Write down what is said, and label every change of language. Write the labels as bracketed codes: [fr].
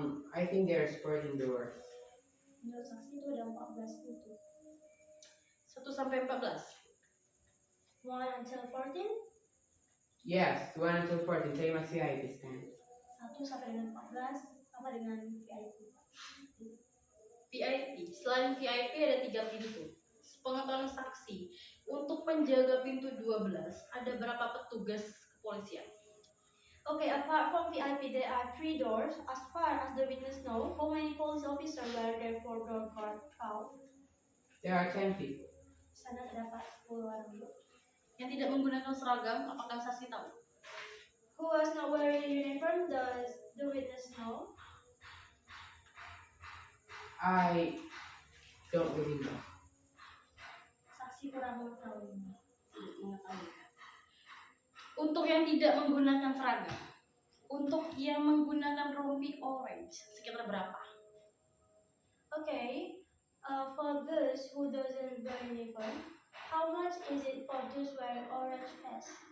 [en] I think there's 14 doors. [id] Menurut saksi itu ada 14 pintu. 1 sampai 14. [en] 1 until 14, Yes, 1 until 14, same as VIP stand. [id] 1 sampai dengan 14, sama dengan VIP. VIP. Selain VIP ada 3 pintu. Pengetahuan saksi, untuk penjaga pintu 12 ada berapa petugas kepolisian? [en] Okay, apart from VIP, there are 3 doors. As far as the witness know, how many police officers were there for door guard 12? There are 10 people. [id] Di sana terdapat 10 orang. Yang tidak menggunakan seragam, apakah saksi tahu? [en] Who was not wearing uniform? Does the witness know? I don't really know. [id] Saksi kurang mengetahui. Tidak mengetahui. Untuk yang tidak menggunakan seragam, untuk yang menggunakan rompi orange, sekitar berapa? [en] Okay, for those who doesn't wear uniform, how much is it for those wearing orange vest?